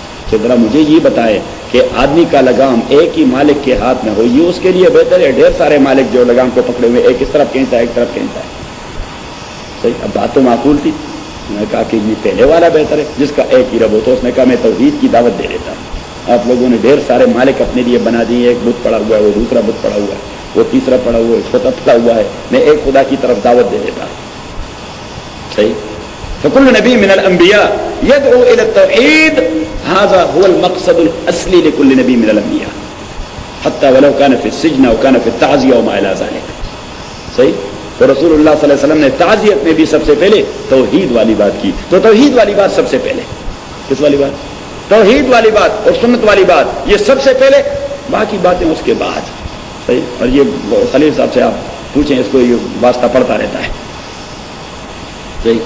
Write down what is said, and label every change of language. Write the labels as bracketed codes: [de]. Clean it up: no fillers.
[ur] کہ ذرا مجھے یہ بتائے کہ آدمی کا لگام ایک ہی مالک کے ہاتھ میں ہو، یہ اس کے لیے بہتر ہے ڈھیر سارے مالک جو لگام کو پکڑے ہوئے ایک اس طرف کھینچتا ہے ایک طرف کھینچتا ہے. صحیح. اب بات تو معقول تھی. میں نے کہا کہ یہ پہلے والا بہتر ہے جس کا ایک ہی رب ہو. تو اس نے کہا میں توحید کی دعوت دے دیتا ہوں. آپ لوگوں نے ڈھیر سارے مالک اپنے لیے بنا دیے، ایک بت پڑا ہوا ہے، وہ دوسرا بت پڑا ہوا ہے، وہ تیسرا پڑا ہوا ہے، چھوٹا پڑا ہوا ہے. میں ایک خدا کی طرف دعوت دے دیتا ہوں. صحیح. [ar] فکل نبی من الانبیاء یدعو الی التوحید، هذا هو المقصد الاصلی لكل نبی من الانبیاء حتی ولو كان في السجن او كان في التعزیہ وما الى ذلك. [ur] صحیح. تو رسول اللہ صلی اللہ علیہ وسلم نے تعزیت میں بھی سب سے پہلے توحید والی بات کی. تو توحید والی بات سب سے پہلے. کس والی بات؟ توحید والی بات اور سنت والی بات، یہ سب سے پہلے، باقی باتیں اس کے بعد. صحیح. اور یہ خلیل صاحب سے آپ پوچھیں، اس کو یہ واسطہ پڑھتا رہتا ہے. صحیح.